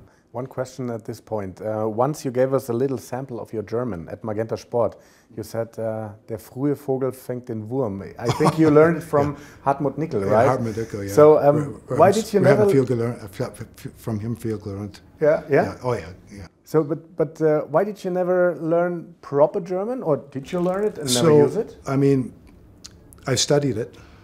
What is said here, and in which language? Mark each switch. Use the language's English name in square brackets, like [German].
[English] One question at this point. Once you gave us a little sample of your German at Magenta Sport. You said, [German] der frühe Vogel fängt den Wurm. [English] I think you learned it from Hartmut Nickel, right? Hartmut Nickel, yeah. So why did you never... From him [German] viel gelernt. [English] Yeah? Oh yeah, yeah. So, but why did you never learn proper German, or did you learn it and never use it? I mean, I studied it.